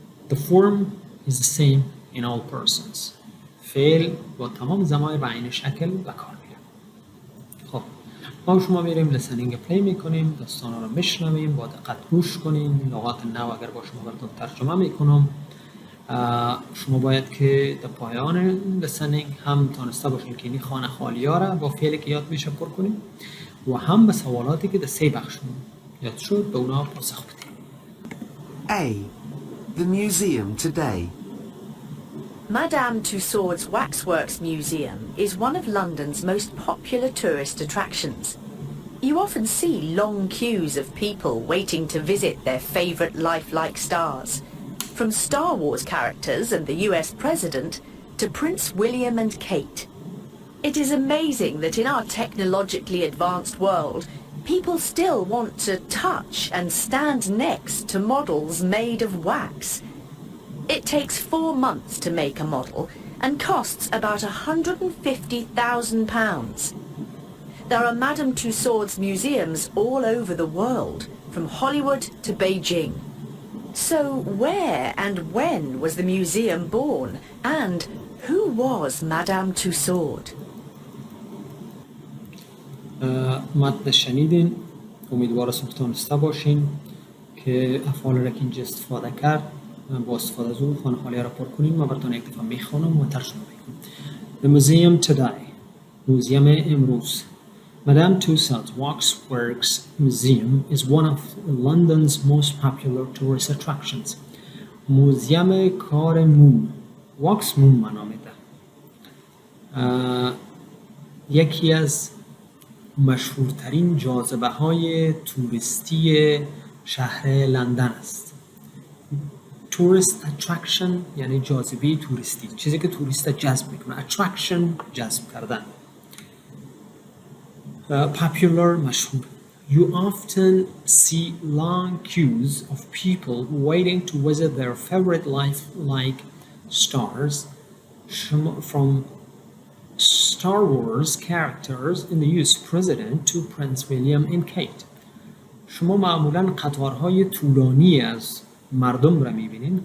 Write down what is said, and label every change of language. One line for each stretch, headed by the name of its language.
English: The form is the same in all persons.
Persian: فعل با تمام ضمایر به عین شکل به کار میره. خب ما شما میریم لسنینگ پلی میکنیم، داستانا رو میشنویم، با دقت گوش کنیم، لغات نو اگر با شما براتون ترجمه میکنم. شما باید که در پایان لسنینگ هم تانسته باشین که این خانه خالی ها را با فعلی که یاد میشه پر کنیم و هم به سوالاتی که در 3 بخش یاد شد به اونا پاسخ بدیم.
English: A. The museum today. Madame Tussauds Waxworks Museum is one of London's most popular tourist attractions. You often see long queues of people waiting to visit their favourite lifelike stars, from Star Wars characters and the US President to Prince William and Kate. It is amazing that in our technologically advanced world, people still want to touch and stand next to models made of wax. It takes 4 months to make a model and costs about £150,000. There are Madame Tussauds museums all over the world, from Hollywood to Beijing. So where and when was the museum born, and who was Madame Tussaud?
Persian: متن شنیدین، امیدوار تونسته باشین که افعال را که اینجا استفاده کرد با استفاده از اون خانه خالی را پر کنین. من براتون یک دفعه میخونم و ترجمه میکنم.
English: The museum today.
Persian: موزیم امروز.
English: Madame Tussauds Waxworks Museum is one of London's most popular tourist attractions.
Persian: موزیم کار موم. واکس موم معنا میده. یکی از مشهورترین جاذبه های توریستی شهر لندن است. tourist attraction یعنی جاذبه توریستی، چیزی که توریست جذب میکنه. attraction جذب کردن. popular مشهور.
English: You often see long queues of people waiting to visit their favorite lifelike stars, from Star Wars characters in the US President to Prince William and Kate.
Persian: شما معمولاً قطارهای طولانی از مردم را میبینین.